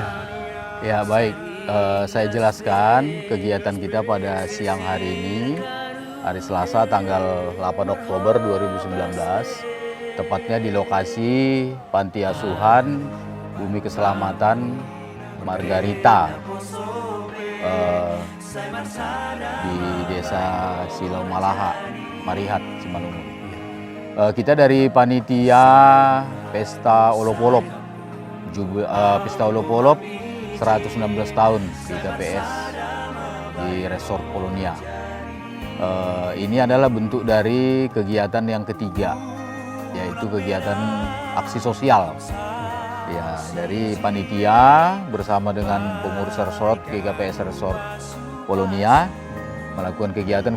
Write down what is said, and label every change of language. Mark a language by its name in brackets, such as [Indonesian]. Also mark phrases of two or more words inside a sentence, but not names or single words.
[Indonesian] Ya baik, saya jelaskan kegiatan kita pada siang hari ini, hari Selasa tanggal 8 Oktober 2019, tepatnya di lokasi Panti Asuhan Bumi Keselamatan Margarita di Desa Silau Malaha, Marihat, Simalungun. Kita dari panitia Pesta Olopolop, Pesta Olopolop 116 tahun di GKPS di Resort Polonia. Ini adalah bentuk dari kegiatan yang ketiga, yaitu kegiatan aksi sosial. Ya, dari panitia bersama dengan pengurus resort GKPS Resort Polonia melakukan kegiatan